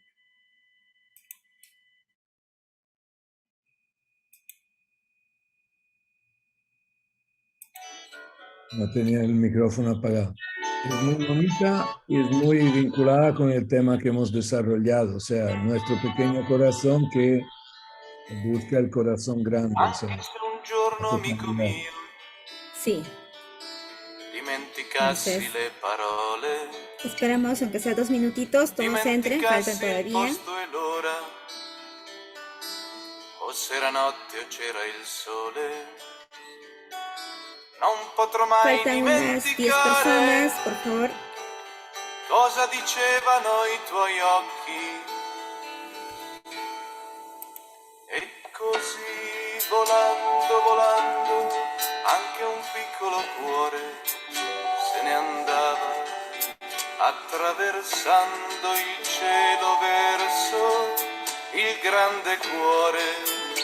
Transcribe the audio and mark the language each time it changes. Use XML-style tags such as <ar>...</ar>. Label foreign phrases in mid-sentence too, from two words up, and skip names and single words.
<es>No tenía el micrófono apagado. Es muy bonita y es muy vinculada con el tema que hemos desarrollado, o sea, nuestro pequeño corazón que busca el corazón grande, o sea,</es> <it>Anche se un giorno, la amico</it> <es>totalidad.</es> <it>mio,</it> <es>Sí.</es> <it>dimenticassi</it> <es>Entonces,</es> <it>le parole,</it> <es>esperamos, aunque sea 2 minutitos, todos entren, faltan</es> <it>dimenticassi il</it> <es>todavía.</es> <it>posto e l'ora, o se era notte o c'era il sole, non potrò mai</it> <es>Faltan unas 10</es> <it>dimenticare</it> <es>personas, por favor.</es> <it>cosa dicevano i tuoi occhi. E così volando, volando, anche un piccolo cuore se ne andava, attraversando il cielo verso il grande cuore.</it>